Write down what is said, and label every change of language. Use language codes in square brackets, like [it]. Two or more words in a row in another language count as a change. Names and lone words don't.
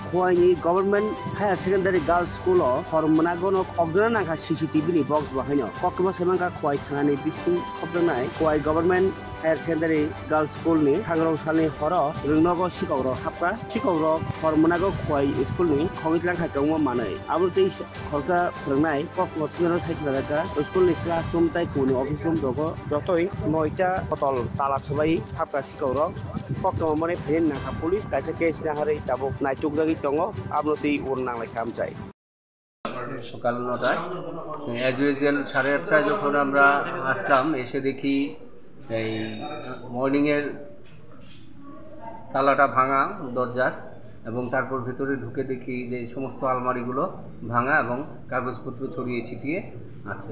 [trp] Huayni [en] government higher secondary girls school [trp] hormonagono khobdona naka CCTV ni box bahino kokma semangka khwai thani bisu khobdonai khwai [en] government higher secondary girls school [trp] ni thangrong salni horo rungnogo sikogro hapka sikogro hormonago khwai school ni khongitlang khakongmo manai abutei khorka phrungnai kokma tungro saikhlaka school ni classroom tai kuni [en] office room [trp] dogo jotoi 9ta botol tala sabai hapka sikogro kokma mane phen naka police kaisa case na hare tabok nai tukdagi tongo abutei urna lai kam chai [bn] সকাল ৯টায় [en] as usual [bn] ৮:৩০টায় যখন আমরা আসলাম এসে দেখি এই মর্নিংয়ের তালাটা ভাঙা দরজার এবং তারপর ভেতরে ঢুকে দেখি যে সমস্ত আলমারিগুলো ভাঙা এবং কাগজপত্র ছড়িয়ে ছিটিয়ে আছে।